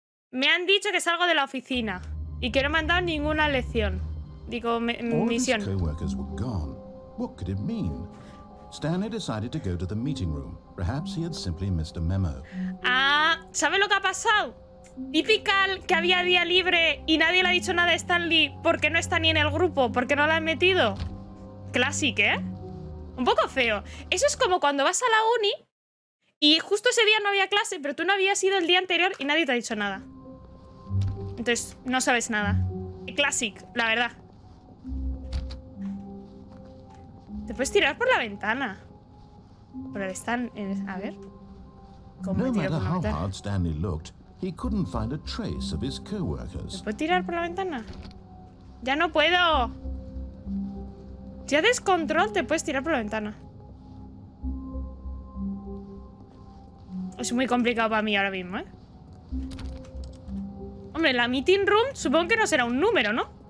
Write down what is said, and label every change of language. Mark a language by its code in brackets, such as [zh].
[es] Me han dicho que salgo de la oficina y que no me han dado ninguna lección. Digo, misión. [en] All his co-workers were gone. What could it mean? Stanley decided to go to the meeting room. Perhaps he had simply missed a memo. [es] Ah, ¿sabe lo que ha pasado? Típical que había día libre y nadie le ha dicho nada a Stanley porque no está ni en el grupo, porque no la han metido. Clásico, ¿eh? Un poco feo. Eso es como cuando vas a la uni y justo ese día no había clase, pero tú no habías ido el día anterior y nadie te ha dicho nada. Entonces, no sabes nada. Clásico, la verdad. Te puedes tirar por la ventana. Pero están... A ver. ¿Cómo me tiro por la ventana? [en] Hard Stanley looked, he couldn't find a trace of his co-workers. [es] ¿Te puedo tirar por la ventana? ¡Ya no puedo! Si haces control, te puedes tirar por la ventana. Es muy complicado para mí ahora mismo, ¿eh? Hombre, la meeting room supongo que no será un número, ¿no?